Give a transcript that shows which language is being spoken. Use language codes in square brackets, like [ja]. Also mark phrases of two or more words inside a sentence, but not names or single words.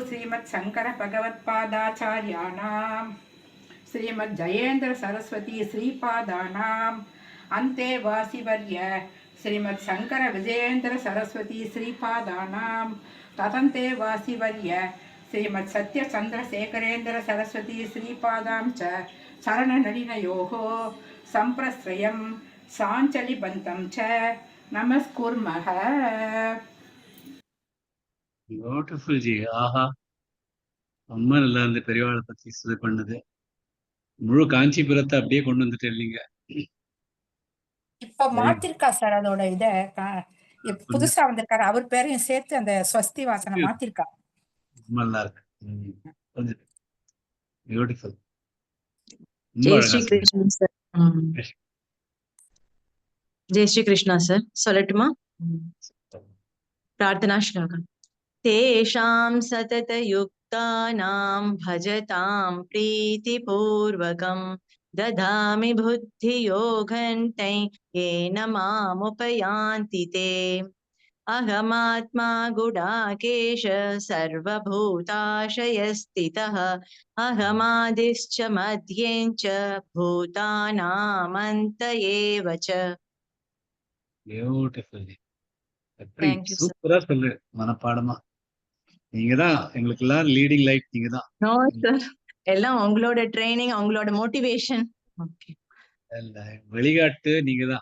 [sa] श्रीमत् शंकर भगवत्पादाचार्याणां श्रीमद् जयेन्द्र सरस्वती श्रीपादानाम् अन्तेवासिवर्य श्रीमद् शंकर विजयेन्द्र सरस्वती श्रीपादानां तदन्तेवासिवर्य श्रीमद् सत्य चंद्रशेखरेन्द्र सरस्वती श्रीपादां च चरणनलिनयोः सम्प्रश्रयं साञ्चलिबन्तं च நமஸ்குர்மஹ. [en] beautiful ji. [ta] ஆஹா, ரொம்ப நல்லா இந்த பெரியவாளை பத்தி இது பண்ணது. முழு காஞ்சிபுரத்தை அப்படியே கொண்டு வந்துட்டு இல்லைங்க. இப்ப மாத்திருக்கா சார் அதோட இத புதுசா வந்திருக்காரு, அவர் பேரையும் சேர்த்து அந்த ஸ்வஸ்தி வாசனை மாத்திருக்கா. ரொம்ப நல்லா இருக்கு. பியூட்டிஃபுல். ஜெய் ஸ்ரீ கிருஷ்ணா சார். ஜெய் ஸ்ரீ கிருஷ்ணா சார். சொல்லட்டுமா? [sa] प्रार्थना श्लोकम्। तेषां सततयुक्तानां भजतां प्रीतिपूर्वकं ददामि बुद्धियोगन्ते येन मामुपयान्ति ते। अहमात्मा गुडाकेश सर्वभूताशयस्थितः अहमादिश्च मध्यं च भूतानामन्त एव च। [ta] பியூட்டிஃபுல். சூப்பரா சொல்லு மனப்பாடமா. நீங்க தான் எங்களுக்கு எல்லாம் [en] leading light. [ta] நீங்க தான். [en] no sir, [ta] எல்லாம் உங்களோட ட்ரைனிங், உங்களோட மோட்டிவேஷன். ஓகே, வெளிகாட்டு நீங்க தான்.